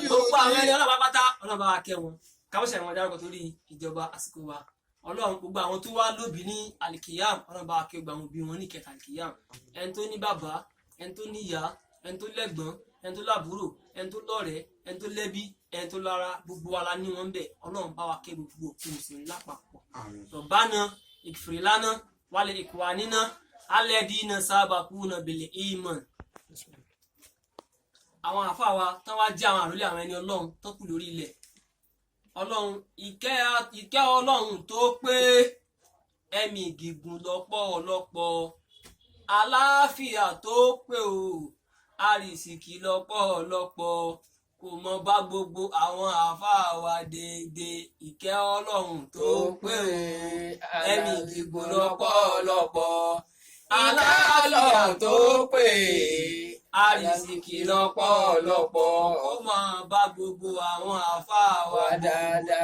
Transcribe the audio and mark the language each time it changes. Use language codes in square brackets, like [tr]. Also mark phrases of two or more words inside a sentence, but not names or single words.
[yo] gbogbo àwọn ẹni ọlọ́run pátá ọlọ́run bá wa kẹ́ wọn káwọ́sẹ̀ wọn dárúkọ torí ìjọba àsìkò wa ọlọ́run gbogbo àwọn tó wá lóbi ní alikiyam ọlọ́run bá wa kẹ́ gbogbo àwọn òbí wọn ní kẹta alikiyam ẹni tó ní bàbá ẹni tó ní ìyá ẹni tó lẹ́gbọ́n ẹni tó lábúrò ẹni tó lọ́rẹ̀ẹ́ ẹni tó lẹ́bí ẹni tó lára gbogbo wa la ní wọn bẹ̀ ọlọ́run bá wa kẹ́ gbogbo òkú mùsùlùmí lápapọ̀ [ar] ربنا اغفر لنا ولإخواننا الذين سبقونا بالإيمان. [yo] àwọn àfáà wa tán wá jẹ́ àwọn àrólé àwọn ẹni ọlọ́run tó kù lórí ilẹ̀ ọlọ́run ìkẹ́ ọlọ́run tó pé ẹ̀mí gígùn lọ́pọ̀lọpọ̀ àlàáfíà tó pé o àrísìkí lọ́pọ̀lọpọ̀ kò mọ bá gbogbo àwọn àáfàá wa déédéé ìkẹ́ ọlọ́run tó pé o ẹ̀mí gígùn lọ́pọ̀lọpọ̀ àlàáfíà tó pé àrísìkí lọ́pọ̀lọpọ̀ ó máa bá gbogbo àwọn àáfàá wa dáadáa.